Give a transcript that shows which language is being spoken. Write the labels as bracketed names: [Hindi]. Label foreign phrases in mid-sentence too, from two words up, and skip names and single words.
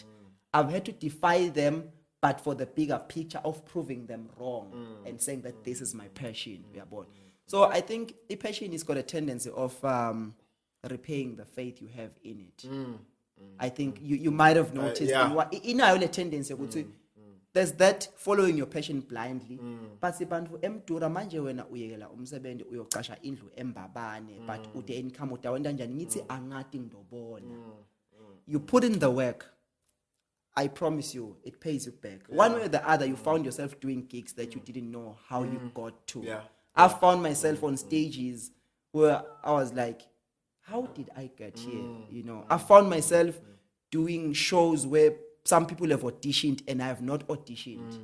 [English] I've had to defy them, but for the bigger picture of proving them wrong and saying that this is my passion. So I think a passion has got a tendency of repaying the faith you have in it. I think you might have noticed in a tendency. there's that following your passion blindly. [Swati] But sibantu Mdura manje wena uyekela umsebenzi uyoqasha indlu embabane but ude income utawenda njani ngithi angati ngidobona. [English] You put in the work. I promise you, it pays you back. One way or the other, you found yourself doing gigs that you didn't know how you got to. Yeah. I found myself on stages where I was like, how did I get here? You know, I found myself doing shows where some people have auditioned and I have not auditioned.